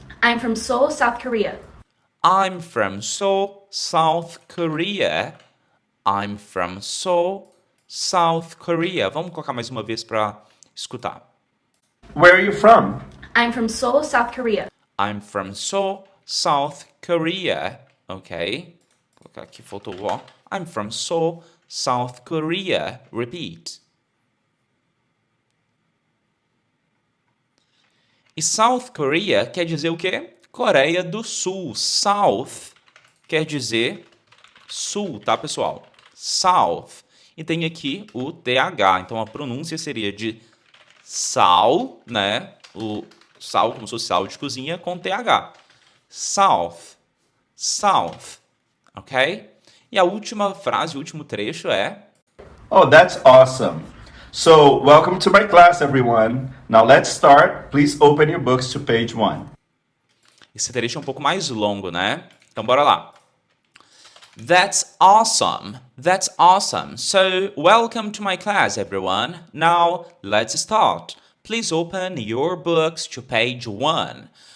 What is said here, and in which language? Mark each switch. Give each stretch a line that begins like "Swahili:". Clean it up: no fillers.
English: I'm from Seoul, South Korea. I'm from Seoul, South Korea. I'm from Seoul, South Korea.
Portuguese: Vamos colocar mais uma vez para escutar.
English: Where are you from? I'm from Seoul, South Korea. I'm from Seoul, South Korea. Ok?
Portuguese: Vou colocar aqui, faltou o O.
English: I'm from Seoul, South Korea. Repeat.
Portuguese: E South Korea quer dizer o quê? Coreia do Sul. South quer dizer sul, tá, pessoal? South. E tem aqui o TH. Então, a pronúncia seria de sal, né? O sal, como se fosse sal de cozinha, com TH.
English: South. South. Ok?
Portuguese: E a última frase, o último trecho é...
English: Oh, that's awesome. So, welcome to my class, everyone. Now let's start. Please open your books to page 1.
Portuguese: Esse trecho é um pouco mais longo, né? Então, bora lá.
English: That's awesome. That's awesome. So, welcome to my class, everyone. Now, let's start. Please open your books to page 1.